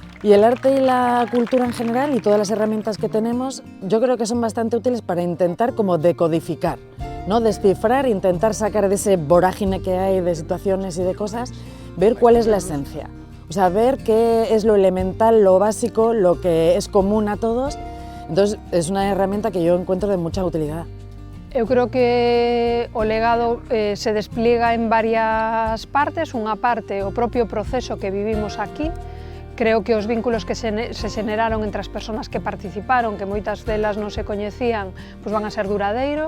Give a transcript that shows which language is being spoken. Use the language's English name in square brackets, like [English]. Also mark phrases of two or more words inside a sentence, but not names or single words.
[Spanish] Y el arte y la cultura en general y todas las herramientas que tenemos, yo creo que son bastante útiles para intentar como decodificar, ¿no? Descifrar, intentar sacar de ese vorágine que hay de situaciones y de cosas, ver cuál es la esencia. O sea, ver qué es lo elemental, lo básico, lo que es común a todos. Entonces, es una herramienta que yo encuentro de mucha utilidad. [Galician] Eu creo que o legado [Spanish] se despliega en varias partes. [Galician] Unha parte, o propio proceso que vivimos aquí. Creo que os vínculos que se xeneraron entre as persoas que participaron, que moitas delas non se coñecían, pois van a ser duradeiros.